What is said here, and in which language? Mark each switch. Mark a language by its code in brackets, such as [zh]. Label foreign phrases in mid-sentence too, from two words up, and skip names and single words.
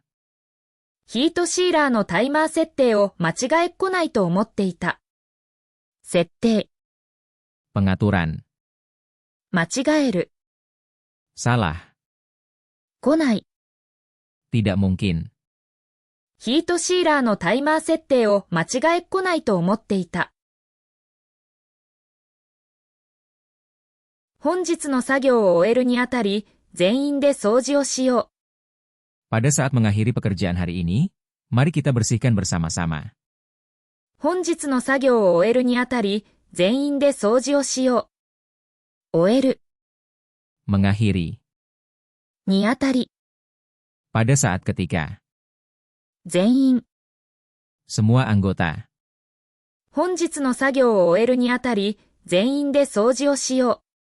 [ja] ヒートシーラーのタイマー設定を間違えっこないと思っていた。設定。 [id] Pengaturan. [ja] 間違える。 [id] Salah. [ja] 来ない。 [id] Tidak mungkin. [ja] ヒートシーラーのタイマー設定を間違えっこないと思っていた。本日の作業を終えるにあたり、全員で掃除をしよう。 [id] Pada saat mengakhiri pekerjaan hari ini, mari kita bersihkan bersama-sama. [ja] 本日の作業を終えるにあたり、全員で掃除をしよう。終える。 [id] Mengakhiri. [ja] にあたり。 [id] Pada saat ketika. [ja] 全員。 [id] Semua anggota. [ja] 本日の作業を終えるにあたり、全員で掃除をしよう。